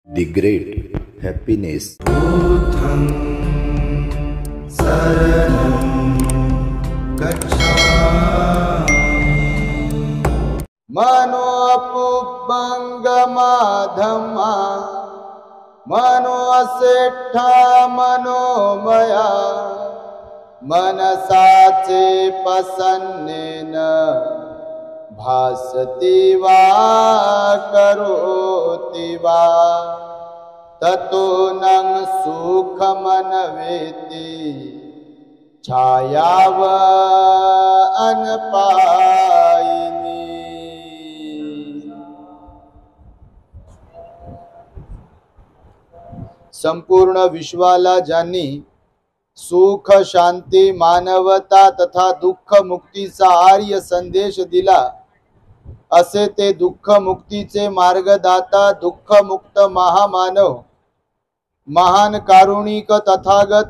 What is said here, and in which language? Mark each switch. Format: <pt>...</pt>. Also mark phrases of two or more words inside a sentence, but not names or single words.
<en>The great happiness.</en> <pi>Buddham saranam gacchami. Mano apubangama dhamma mano asettha manomaya manasace pasannena भासति वा करोति वा ततो नं सुखमन्वेति छायाव अनपायिनी।</pi> <mr>संपूर्ण विश्वाला ज्यांनी सुख शांती मानवता तथा दुःख मुक्तीचा आर्य संदेश दिला असे ते दुःख मुक्तीचे मार्गदाता दुःख मुक्त महामानव महान कारुणिक तथागत</mr>